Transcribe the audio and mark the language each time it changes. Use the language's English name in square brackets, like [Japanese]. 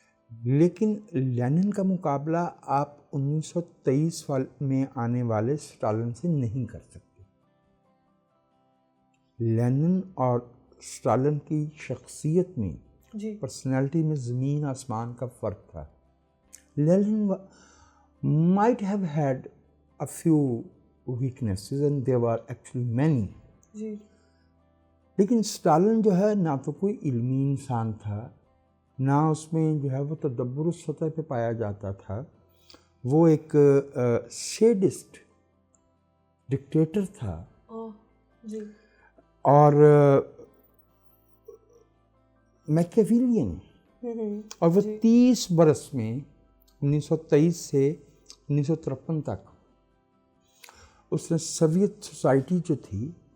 [Urdu] لیکن لینن کا مقابلہ آپ 1923 میں آنے والے اسٹالن سے نہیں کر سکتے. لینن اور اسٹالن کی شخصیت میں، پرسنالٹی میں زمین آسمان کا فرق تھا. [English] Lenin might have had a few weaknesses and there were actually many. [Urdu] جی. لیکن اسٹالن جو ہے نہ تو کوئی علمی انسان تھا، نہ اس میں جو ہے وہ تدبر سطح پہ پایا جاتا تھا. وہ ایک سیڈسٹ ڈکٹیٹر تھا، جی. اور میکیویلین، اور وہ 30 برس میں 1923 سے 1953 تک اس نے سوویت سوسائٹی جو تھی